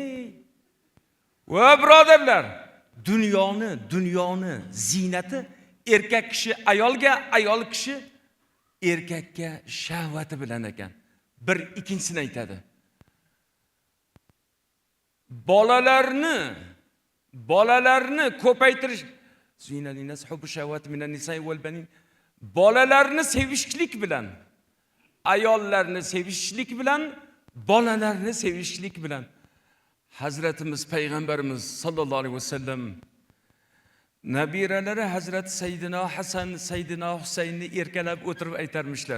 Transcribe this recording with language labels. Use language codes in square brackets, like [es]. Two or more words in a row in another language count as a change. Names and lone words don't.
[uz] Va birodarlar, dunyoni ziynati erkak kishi ayolga, ayol kishi erkakka shahvati bilan ekan. Bir ikkinchisini aytadi. Bolalarni ko'paytirish, [ar] زين للناس حب الشهوات من النساء والبنين. [uz] Bolalarni sevishlik bilan, ayollarni sevishlik bilan, bolalarni sevishlik bilan Hazratimiz Payg'ambarimiz [ar] صلى الله عليه وسلم [uz] nabiralari Hazrat Sayyidina Hasan, Sayyidina Husaynni erkalab o'tirib aytarmishlar.